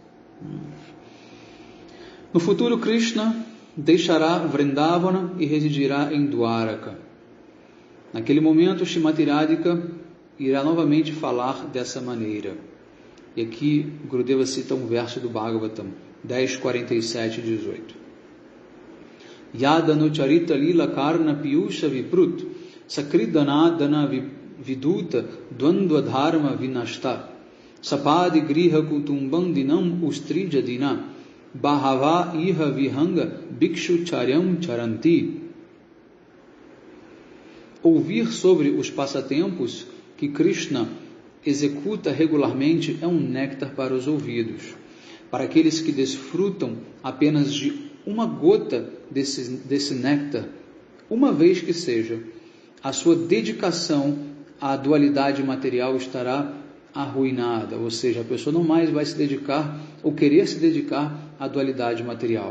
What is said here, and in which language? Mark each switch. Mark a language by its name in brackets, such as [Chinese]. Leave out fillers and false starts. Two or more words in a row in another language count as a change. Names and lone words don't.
[Portuguese] No futuro, Krishna deixará Vrindavana e residirá em Dwaraka. Naquele momento, Srimati Radhika irá novamente falar dessa maneira. E aqui Gurudeva cita um verso do Bhagavatam 10:47 e 18. [Sanskrit] यदनु चरित लीला कर्ण पीयूष विप्रुट् सकृदनदन विधुत द्वन्द्व धर्म विनष्ट सपदि गृह कुटुम्बम् दीनम् उस्त्रिजदिन बहव इह विहङ्ग भिक्षु चर्यम् चरन्ति. [Portuguese] Ouvir sobre os passatempos que Krishna executa regularmente é um néctar para os ouvidos. Para aqueles que desfrutam apenas de uma gota desse néctar, uma vez que seja, a sua dedicação à dualidade material estará arruinada, ou seja, a pessoa não mais vai se dedicar ou querer se dedicar à dualidade material.